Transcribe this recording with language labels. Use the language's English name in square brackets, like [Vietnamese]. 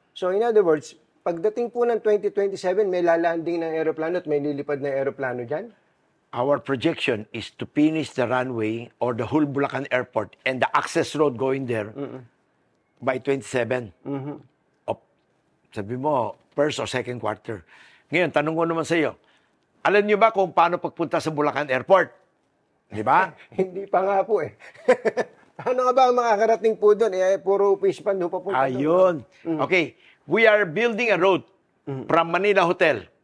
[Filipino] So, in other words, pagdating po ng 2027, may lalanding ng aeroplano at may lilipad na aeroplano dyan? [English] Our projection is to finish the runway or the whole Bulacan Airport and the access road going there by 27. [Filipino] Sabi mo, [English] first or second quarter. [Filipino] Ngayon, tanong ko naman sa iyo, alam niyo ba kung paano pagpunta sa Bulacan Airport? Di ba? Hindi pa nga po eh. Paano nga ba ang makakarating po doon? Puro fish pan pa po. Ayun. Okay. [English] We are building a road from Manila Hotel.